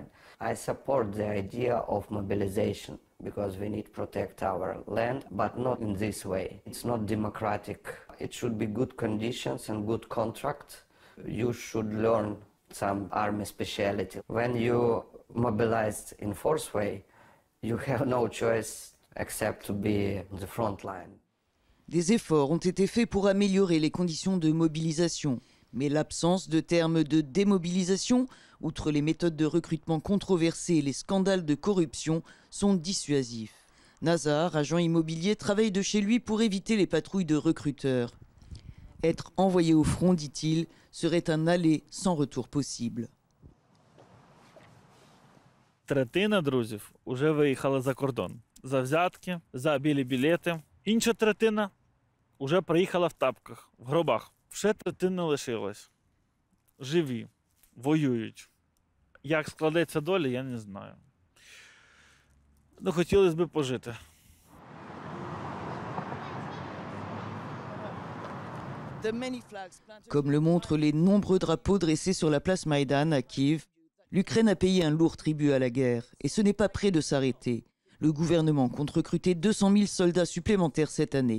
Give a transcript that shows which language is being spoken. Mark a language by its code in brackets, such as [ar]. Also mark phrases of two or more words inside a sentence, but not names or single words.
[en] I support the idea of mobilization because we need to protect our land, but not in this way. It's not democratic. It should be good conditions and good contract. You should learn some army speciality. When you mobilized in force way, you have no choice except to be on the front line. [fr] Des efforts ont été faits pour améliorer les conditions de mobilisation, mais l'absence de termes de démobilisation, outre les méthodes de recrutement controversées et les scandales de corruption, sont dissuasifs. Nazar, agent immobilier, travaille de chez lui pour éviter les patrouilles de recruteurs. Être envoyé au front, dit-il, serait un aller sans retour possible. [uk] Третина друзів уже виїхала за кордон. За взятки, за білі білети. Інша третина уже приїхала в тапках, в гробах. Ще третина лишилась. Живі, воюють. Як складеться доля, я не знаю. Ну, хотілося б пожити. [fr] Comme le montrent les nombreux drapeaux dressés sur la place Maïdan à Kiev, l'Ukraine a payé un lourd tribut à la guerre et ce n'est pas près de s'arrêter. Le gouvernement compte recruter 200 000 soldats supplémentaires cette année.